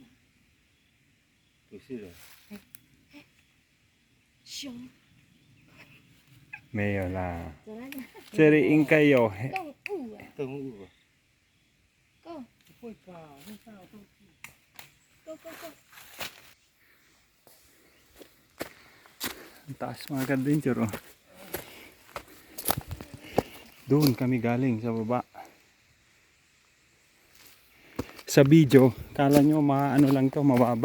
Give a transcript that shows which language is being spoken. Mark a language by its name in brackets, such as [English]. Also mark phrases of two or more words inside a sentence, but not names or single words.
[Chinese] 不是人。熊。没有啦，走那个这里应该有。动物啊动物啊。，Go 不会吧？那上有动物。 [English] Go Go Go。 [Filipino] Ang taas mga ka-adventure oh. Doon kami galing sa baba. Sa video, kala nyo ano lang to, mababa.